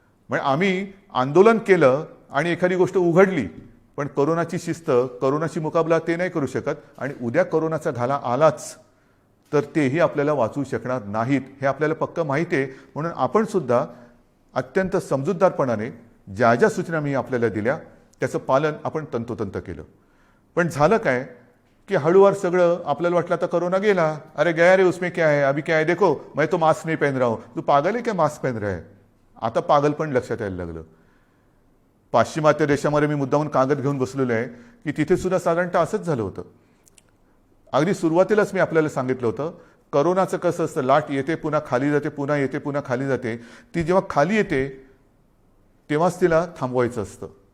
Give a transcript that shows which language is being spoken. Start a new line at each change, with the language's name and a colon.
Marathi: म्हणजे आम्ही आंदोलन केलं आणि एखादी गोष्ट उघडली, पण करोनाची शिस्त, करोनाची मुकाबला ते नाही करू शकत. आणि उद्या करोनाचा घाला आलाच तर तेही आपल्याला वाचवू शकणार नाहीत, हे आपल्याला पक्क माहिती आहे. म्हणून आपण सुद्धा अत्यंत समजूतदारपणाने ज्या ज्या सूचना मी आपल्याला दिल्या त्याचं पालन आपण तंतोतंत केलं. पण झालं काय की हळूवार सगळं आपल्याला वाटलं आता करोना गेला,
Hindi: अरे गया रे उसमें क्या है, अभी क्या है देखो मैं तो मास्क नहीं पहन रहा हूं, तू पागल है क्या मास्क पहन रहा है.
Marathi: आता पागल पण लक्षात यायला लागलं. पाश्चिमात्य देशामध्ये मी मुद्दामून कागद घेऊन बसलेलो आहे की तिथे सुद्धा साधारणतः असंच झालं होतं. अगदी सुरुवातीलाच मी आपल्याला सांगितलं होतं, करोनाचं कसं असतं, लाट येते पुन्हा खाली जाते, पुन्हा येते पुन्हा खाली जाते. ती जेव्हा खाली येते तेव्हाच तिला थांबवायचं असतं.